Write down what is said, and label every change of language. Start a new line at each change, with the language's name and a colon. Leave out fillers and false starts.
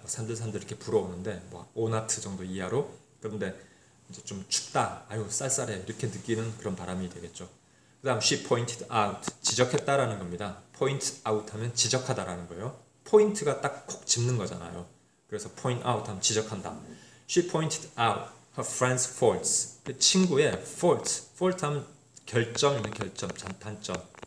Korean: 산들산들 이렇게 불어오는데 뭐 5나트 정도 이하로 그런데 이제 좀 춥다 아유 쌀쌀해 이렇게 느끼는 그런 바람이 되겠죠. 그 다음
English: she pointed out
Korean: 지적했다라는 겁니다.
English: point out
Korean: 하면 지적하다라는 거예요. 포인트가 딱 콕 짚는 거잖아요. 그래서
English: point out
Korean: 하면 지적한다.
English: She pointed out her friend's faults.
Korean: 그 친구의 fault 하면 결점이면 단점.